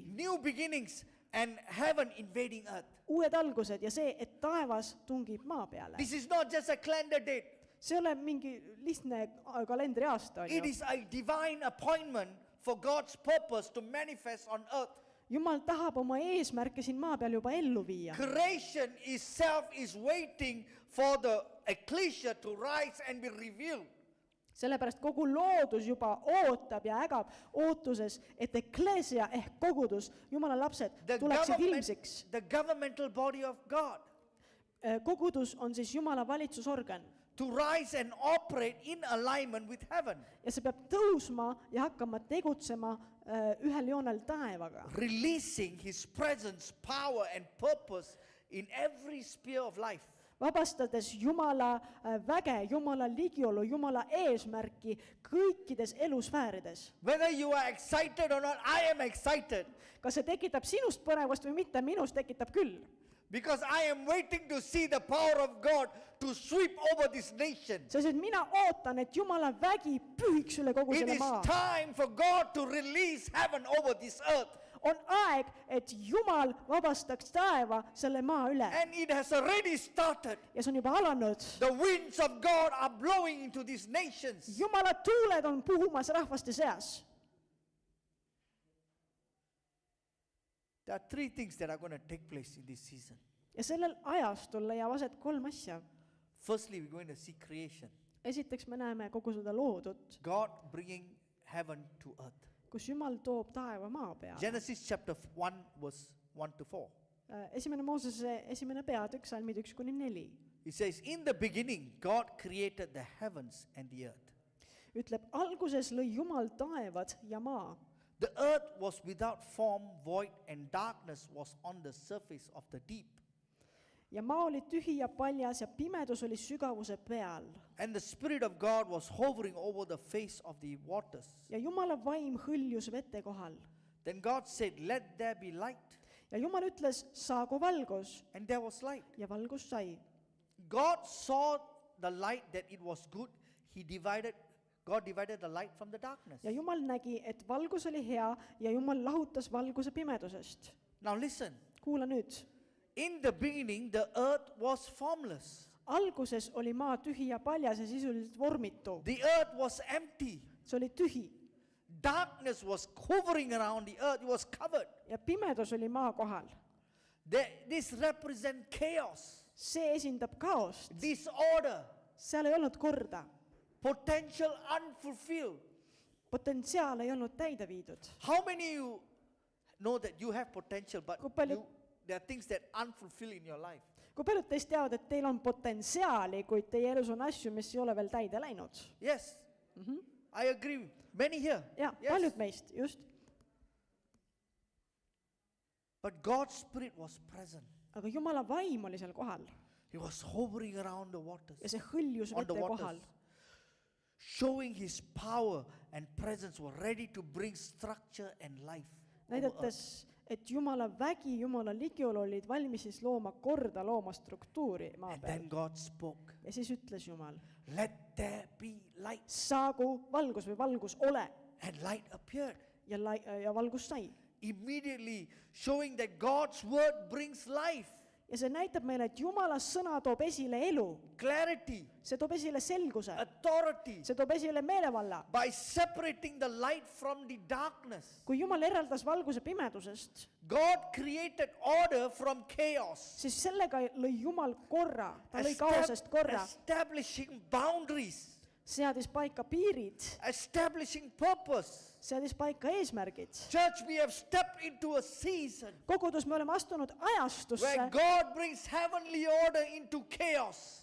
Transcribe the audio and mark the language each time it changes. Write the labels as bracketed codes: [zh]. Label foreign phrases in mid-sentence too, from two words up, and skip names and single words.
[en] new beginnings and heaven invading earth. [et] uued algused ja see, et taevas tungib maa peale. [en] This is not just a calendar date. [et] See ei ole mingi lihtne kalendriaasta. [en] It is a divine appointment for God's purpose to manifest on earth. [et] Jumal tahab oma eesmärke siin maa peal juba ellu viia. [en] Creation itself is waiting for the ecclesia to rise and be revealed. [et] Sellepärast kogu loodus juba ootab ja ägab ootuses, et ekleesia ehk kogudus, Jumala lapsed, tuleksid ilmsiks. [en] The governmental body of God [et] Kogudus on siis Jumala valitsusorgan [en] to rise and operate in alignment with heaven. [et] ja see peab tõusma ja hakkama tegutsema ühel joonel taevaga. [en] Releasing his presence, power and purpose in every sphere of life. [et] Vabastades Jumala väge, Jumala ligiolu, Jumala eesmärki kõikides elusfäärides. [en] Whether you are excited or not, I am excited. [et] Kas see tekitab sinust põnevust või mitte, minust tekitab küll. [en] Because I am waiting to see the power of God to sweep over this nation. [et] Sest et mina ootan, et Jumala vägi pühiks üle kogu [en] It [et] selle [en] is [et] maa. [en] time for God to release heaven over this earth. [et] On aeg, et Jumal vabastaks taeva selle maa üle. [en] And it has already started. [et] Ja see on juba alanud. [en] The winds of God are blowing into these nations. [et] Jumala tuuled on puhumas rahvaste seas. [en] There are three things that are going to take place in this season. [et] Ja sellel ajastul leiab aset 3 asja. [en] Firstly, we're going to see creation. [et] Esiteks me näeme kogu seda loodut, [en] God bringing heaven to earth. [et] kus Jumal toob taeva maa peale. [en] Genesis chapter 1 verse 1 to 4. [et] Esimene Moosese esimene peatükk, salmid 1-4. [en] It says, in the beginning, God created the heavens and the earth. [et] Ütleb, alguses lõi Jumal taevad ja maa. [en] The earth was without form, void, and darkness was on the surface of the deep. [et] Ja maa oli tühi ja paljas ja pimedus oli sügavuse peal. [en] And the Spirit of God was hovering over the face of the waters. [et] Ja Jumala vaim hõljus vete kohal. [en] Then God said, let there be light. [et] Ja Jumal ütles, saagu valgus. [en] And there was light. [et] Ja valgus sai. [en] God saw the light that it was good. God divided the light from the darkness. [et] Ja Jumal nägi, et valgus oli hea ja Jumal lahutas valguse pimedusest. [en] Now listen. [et] Kuula nüüd. [en] In the beginning, the earth was formless. [et] Alguses oli maa tühi ja paljas ja sisuliselt vormitu. [en] The earth was empty. [et] See oli tühi. [en] Darkness was hovering around the earth. It was covered. [et] Ja pimedus oli maa kohal. [en] This represents chaos, [et] See esindab kaost. [en] disorder, [et] Seal ei olnud korda. [en] potential unfulfilled. [et] Potentsiaal ei olnud täide viidud. [en] How many of you know that you have potential, but [et] Kui palju- [en] there are things that unfulfilled in your life? [et] Kui paljud teist teavad, et teil on potentsiaali, kuid teie elus on asju, mis ei ole veel täide läinud? [en] Yes, I agree. Many here. [et] Ja, [en] Yes. [et] paljud meist, just. [en] But God's Spirit was present. [et] Aga Jumala vaim oli seal kohal [en] He was hovering around the waters, [et] ja see hõljus [en] on the [et] vete [en] waters, [et] kohal. [en] showing His power and presence were ready to bring structure and life. over earth. [et] Näidates, et Jumala vägi, Jumala ligiol olid valmis siis looma korda, looma struktuuri maa [en] And [et] peal. [en] then God spoke, [et] Ja siis ütles Jumal, [en] let there be light. [et] saagu valgus või valgus ole. [en] And light appeared. [et] Ja valgus sai. [en] Immediately showing that God's word brings life, [et] Ja see näitab meile, et Jumala sõna toob esile elu. [en] clarity, [et] See toob esile selguse. [en] authority. [et] See toob esile meelevalla. [en] By separating the light from the darkness, [et] Kui Jumal eraldas valguse pimedusest, [en] God created order from chaos, [et] siis sellega lõi Jumal korra. Ta lõi kaosest korra. [en] establishing boundaries, [et] Seadis paika piirid. [en] establishing purpose. [et] Seadis paika eesmärgid. [en] Church, we have stepped into a season [et] Kogudus me oleme astunud ajastusse, [en] where God brings heavenly order into chaos.